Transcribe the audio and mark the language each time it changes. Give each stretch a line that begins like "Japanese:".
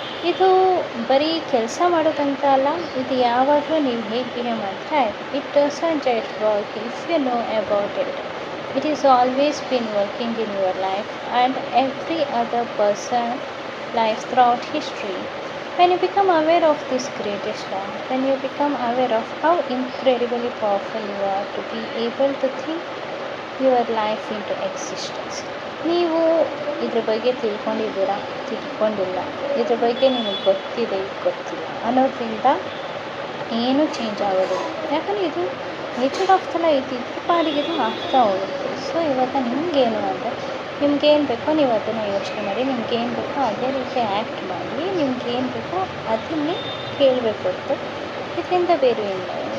Kannada: ಇದು ಬರೀ ಕೆಲಸ ಮಾಡೋದಂತ ಅಲ್ಲ, ಇದು ಯಾವಾಗಲೂ ನೀವು ಹೇಗೆ ಬಿಹೇವ್ ಮಾಡ್ತೀರಾ ಆಯಿತು.
English: It doesn't just work if you know about it. It is always been working in your life and every other person life throughout history. When you become aware of this greatest law, when you become aware of how incredibly powerful you are to be able to think your life into existence.
Kannada: ನೀವು ಇದ್ರ ಬಗ್ಗೆ ತಿಳ್ಕೊಂಡಿದ್ದೀರಾ, ತಿಳ್ಕೊಂಡಿಲ್ಲ, ಇದ್ರ ಬಗ್ಗೆ ನಿಮಗೆ ಗೊತ್ತಿದೆ, ಗೊತ್ತಿಲ್ಲ ಅನ್ನೋದ್ರಿಂದ ಏನೂ change ಆಗೋದಿಲ್ಲ. ಯಾಕಂದರೆ ಇದು ನೇಚರ್ ಆಫ್ ದ ಲೈಫ್, ಇದ್ರ ಪಾಡಿಗೆ ಇದು ಆಗ್ತಾ ಹೋಗುತ್ತೆ. ಸೊ ಇವಾಗ ನಿಮಗೇನು ಅಂದರೆ ನಿಮ್ಗೇನು ಬೇಕೋ ನೀವು ಅದನ್ನು ಯೋಚನೆ ಮಾಡಿ, ನಿಮ್ಗೇನು ಬೇಕೋ ಅದೇ ರೀತಿ ಆ್ಯಕ್ಟ್ ಮಾಡಿ, ನಿಮ್ಗೇನು ಬೇಕೋ ಅದನ್ನೇ ಕೇಳಬೇಕು ಹೊರತು ಇದರಿಂದ ಬೇರೆ ಇಲ್ಲ.